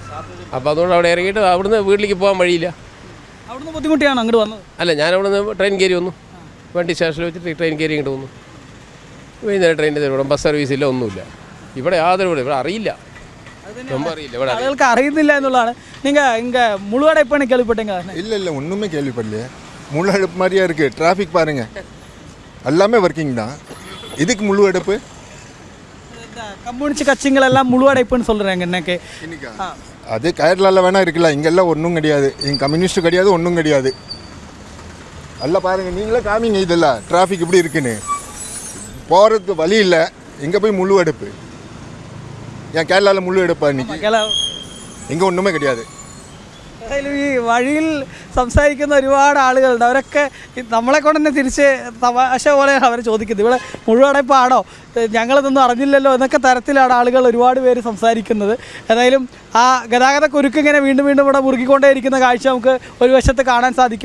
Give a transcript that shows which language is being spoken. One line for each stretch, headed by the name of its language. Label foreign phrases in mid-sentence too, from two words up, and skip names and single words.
Malayalam: അപ്പോൾ അതുകൊണ്ട് അവിടെ ഇറങ്ങിയിട്ട് അവിടുന്ന് വീട്ടിലേക്ക് പോകാൻ വഴിയില്ല. അവിടുന്ന് ബുദ്ധിമുട്ടിയാണ് അങ്ങോട്ട് വന്നത്? അല്ല, ഞാൻ അവിടുന്ന് ട്രെയിൻ കയറി വന്നു. വണ്ടി സ്റ്റേഷനിൽ വെച്ചിട്ട് ട്രെയിൻ കയറി ഇങ്ങോട്ട് വന്നു. വൈകുന്നേരം ട്രെയിനിൻ്റെ ഇവിടെ ബസ് സർവീസ് ഇല്ല, ഒന്നുമില്ല. ഇവിടെ യാതൊരു ഇവിടെ അറിയില്ല, ரொம்ப അറിയില്ല. ഇവിടെ ആളുകൾക്ക് അറിയുന്നില്ല എന്നുള്ളതാണ്.
Tamil: நீங்கள் இங்கே முழு அடைப்புன்னு கேள்விப்பட்டீங்க? இல்லை ஒன்றுமே கேள்விப்படலையே. முழு அடைப்பு மாதிரியா இருக்குது. டிராஃபிக் பாருங்கள், எல்லாமே ஒர்க்கிங் தான். இதுக்கு முழு அடைப்பு? கம்யூனிஸ்ட் கட்சிங்களெல்லாம் முழு அடைப்புன்னு சொல்கிறாங்க இன்னைக்கு. அது கேரளாவில் வேணா இருக்குல்ல, இங்கெல்லாம் ஒன்றும் கிடையாது. இங்கே கம்யூனிஸ்ட் கிடையாது, ஒன்றும் கிடையாது. எல்லாம் பாருங்கள், நீங்களே காமிங்க இதெல்லாம் டிராஃபிக் இப்படி இருக்குன்னு. போகிறதுக்கு வழி இல்லை, இங்கே போய் முழு அடைப்பு. ஏன் கேரளாவில் முழு எடுப்பா இன்னைக்கு? இங்கே ஒன்றுமே கிடையாது.
Malayalam: ഏതായാലും ഈ വഴിയിൽ സംസാരിക്കുന്ന ഒരുപാട് ആളുകളുണ്ട്. അവരൊക്കെ നമ്മളെ കൊണ്ട് തന്നെ തിരിച്ച് തമാശ പോലെയാണ് അവർ ചോദിക്കുന്നത്. ഇവിടെ മുഴുവടപ്പാണോ, ഞങ്ങളിതൊന്നും അറിഞ്ഞില്ലല്ലോ എന്നൊക്കെ തരത്തിലാണ് ആളുകൾ ഒരുപാട് പേര് സംസാരിക്കുന്നത്. ഏതായാലും ആ ഗതാഗത കുരുക്ക് ഇങ്ങനെ വീണ്ടും വീണ്ടും ഇവിടെ മുറുകിക്കൊണ്ടേയിരിക്കുന്ന കാഴ്ച നമുക്ക് ഒരു വശത്ത് കാണാൻ സാധിക്കും.